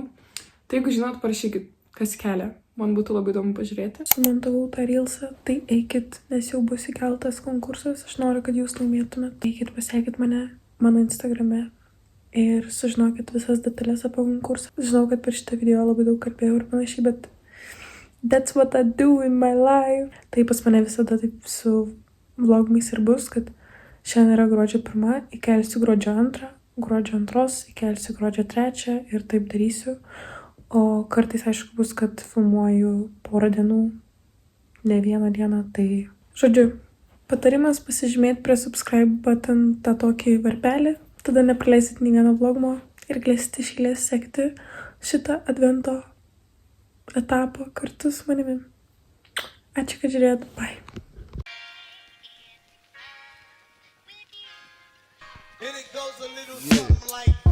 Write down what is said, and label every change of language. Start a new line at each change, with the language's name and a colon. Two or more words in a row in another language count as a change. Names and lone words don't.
Lithuanian: Tai jeigu žinot, parašykit, kas kelia. Man būtų labai įdomu pažiūrėti. Sumontavau tą reelsą, tai eikit, nes jau bus įkeltas konkursas. Aš noriu, kad jūs laimėtumėt. Eikit, pasiekit mano Instagrame ir sužinokit visas detalės apie konkursą. Žinau, kad per šitą video labai daug kalbėjau ir panašiai, bet
English: that's what I do in my life.
Lithuanian: Tai pas mane visada taip su vlogmais ir bus, kad šiandien yra gruodžio 1, įkelsiu gruodžio 2. Gruodžio 2, įkelsiu gruodžio 3 ir taip darysiu. O kartais, aišku, bus, kad filmuoju porą dienų, ne vieną dieną. Tai, žodžiu, patarimas pasižymėti prie
English: subscribe button
Lithuanian: tą tokį varpelį. Tada nepraleisit nei vieno vlogmo ir galėsite iš eilės sekti šitą advento etapą kartu su manimi. Ačiū, kad žiūrėjot. Bye.
English: And it goes a little something like